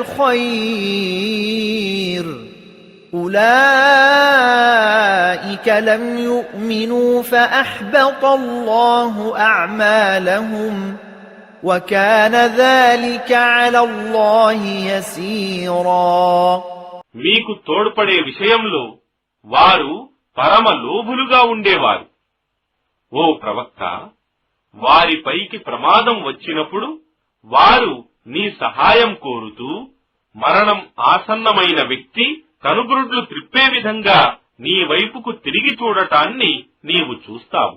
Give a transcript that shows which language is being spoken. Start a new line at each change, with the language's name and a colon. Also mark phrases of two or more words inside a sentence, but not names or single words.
Arabic: الخير أولئك لم يؤمنوا فأحبط الله أعمالهم وكان ذلك على الله يسيرا.
Telugu: మీకు తోడ్పడే విషయంలో వారు పరమ లోభులుగా ఉండేవారు. ఓ ప్రవక్త, వారిపైకి ప్రమాదం వచ్చినప్పుడు వారు నీ సహాయం కోరుతూ మరణం ఆసన్నమైన వ్యక్తి కనుగురుడ్లు త్రిప్పే విధంగా నీ వైపుకు తిరిగి చూడటాన్ని నీవు చూస్తావు.